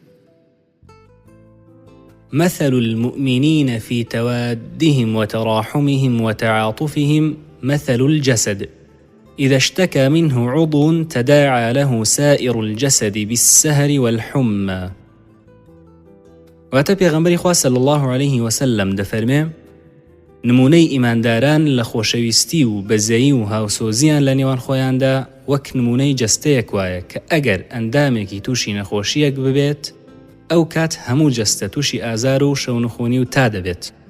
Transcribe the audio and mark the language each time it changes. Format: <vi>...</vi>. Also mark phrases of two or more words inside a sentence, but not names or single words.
<ar>مثل المؤمنين في توادهم وتراحمهم وتعاطفهم مثل الجسد إذا اشتكى منه عضو تداعى له سائر الجسد بالسهر والحمى.</ar> <ckb>واتە پێغەمبەری خوا</ckb> <ar>صلی الله عليه وسلم</ar> <ckb>دەفەرمێ نمونەی ئیمانداران لە خۆشەویستی و بەزەیی و هاوسۆزیان لە نێوان خۆیاندا وەک نمونەی جەستەیەک وایە کە ئەگەر ئەندامێکی تووشی نەخۆشیەک ببێت ئەو کات هەموو جەستە تووشی ئازار و شەونخۆنی و تا دەبێت.</ckb>